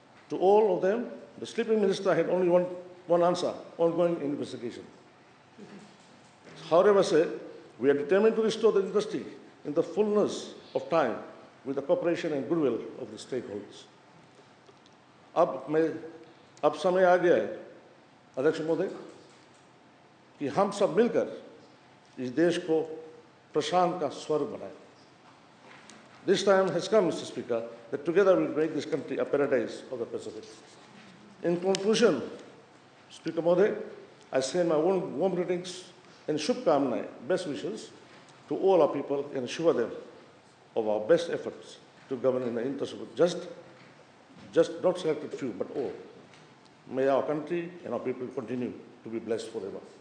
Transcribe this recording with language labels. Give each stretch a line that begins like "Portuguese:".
English: To all of them, the sleeping minister had only one answer: ongoing investigation. However, we are determined to restore the industry in the fullness of time with the cooperation and goodwill of the stakeholders.
Hindi: अब समय आ गया है अध्यक्ष महोदय कि हम सब मिलकर इस देश को प्रशांत का स्वर्ग बनाएं.
English: This time has come, Mr. Speaker, that together we will make this country a paradise of the Pacific. In conclusion, Speaker Mode, I send my warm greetings and shubkamnae, best wishes to all our people and assure them of our best efforts to govern in the interest of just not selected few, but all. May our country and our people continue to be blessed forever.